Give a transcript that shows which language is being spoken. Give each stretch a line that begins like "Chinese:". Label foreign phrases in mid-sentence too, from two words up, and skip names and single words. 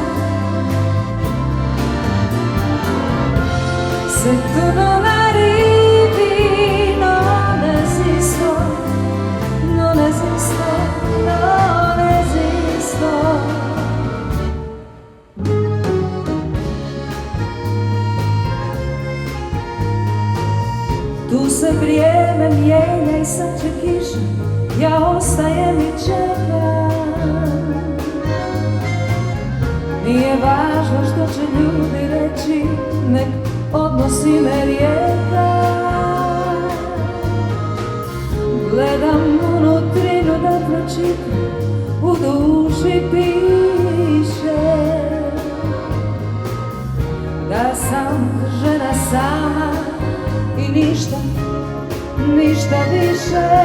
Italian: Se tu non arrivi non esisto, non esisto, non esisto.
Croatian: Tu se vrijeme mijenja i sad će kiša, ja ostajem i čekam. Nije važno što će ljudi reći, nek odnosi me rijeka. Gledam unutrinu da pročitam, u duši piše da sam žena sama i ništa, ništa više.